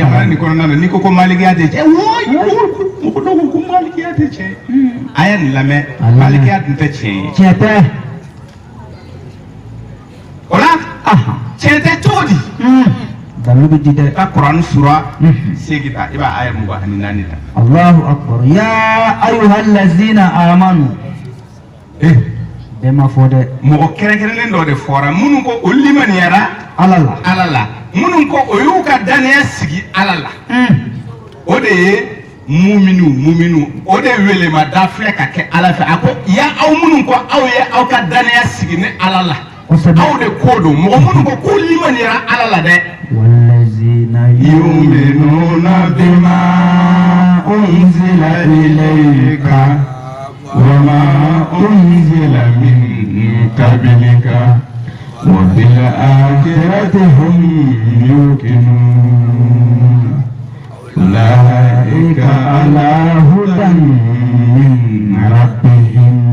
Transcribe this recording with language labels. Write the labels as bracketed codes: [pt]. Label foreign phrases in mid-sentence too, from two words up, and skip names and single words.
[bm] jamana nin kɔnɔna na n'i ko ko malikiya tɛ tiɲɛ mɔgɔ dɔw ko ko malikiya tɛ tiɲɛ a ye nin lamɛn malikiya tun tɛ tiɲɛ ye tiɲɛ tɛ o la tiɲɛ tɛ cogo di dalilu bɛ di dɛ ka kuranɛ sura segi ta i b'a aya 24 ta [ar] الله أكبر يا أيها الذين آمنوا [bm] bɛɛ ma fɔ dɛ mɔgɔ kɛrɛnkɛrɛnnen dɔ de fɔra minnu ko o limaniyara ala la minnu ko o y'u ka danaya sigi ala la o de ye muminu o de welema da filɛ ka kɛ ala fɛ a ko ya aw minnu ko aw ye aw ka danaya sigi ni ala la aw de ko don mɔgɔ minnu ko k'u limaniyara ala la dɛ [ar] والذين يؤمنون بما أنزل إليك وما أنزل من قبلك وبالآخرة هم يوقنون أولئك على هدى من ربهم